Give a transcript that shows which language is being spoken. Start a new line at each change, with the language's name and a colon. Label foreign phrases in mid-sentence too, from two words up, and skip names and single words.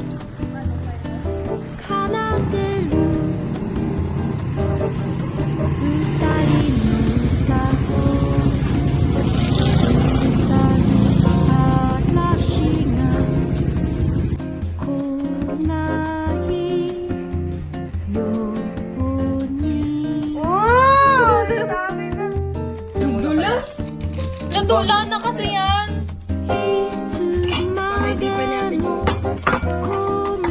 Japanese: 奏でる二人の歌を小さな嵐が来ないように
Filipino: Wow! Dami na. Nadula na kasi yan.
Japanese: いつまでも